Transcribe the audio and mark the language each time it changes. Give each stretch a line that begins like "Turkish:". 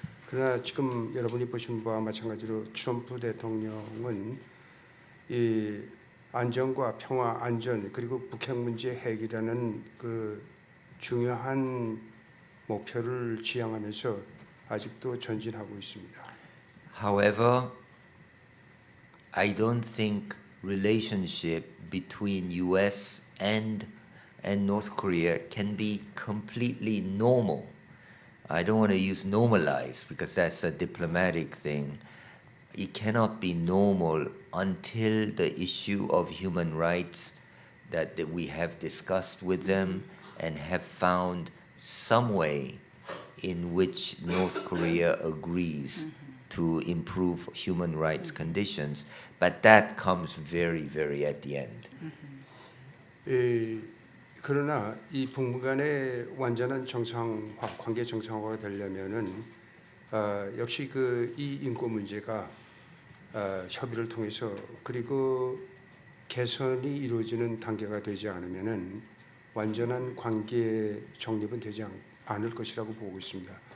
Korean: 그러나 지금 여러분이 보신 바와 마찬가지로 트럼프 대통령은 이 안정과 평화, 안전 그리고 북핵 문제 해결이라는 그 중요한 목표를 지향하면서 아직도 전진하고 있습니다.
English: However, I don't think relationship between U.S. and North Korea can be completely normal. I don't want to use normalize because that's a diplomatic thing. It cannot be normal until the issue of human rights that we have discussed with them and have found some way in which North Korea agrees to improve human rights conditions. But that comes very, very at the end.
Korean: 그러나 이 북미 간의 완전한 정상화, 관계 정상화가 되려면은 역시 이 인권 문제가 협의를 통해서 그리고 개선이 이루어지는 단계가 되지 않으면은 완전한 관계 정립은 되지 않을 것이라고 보고 있습니다.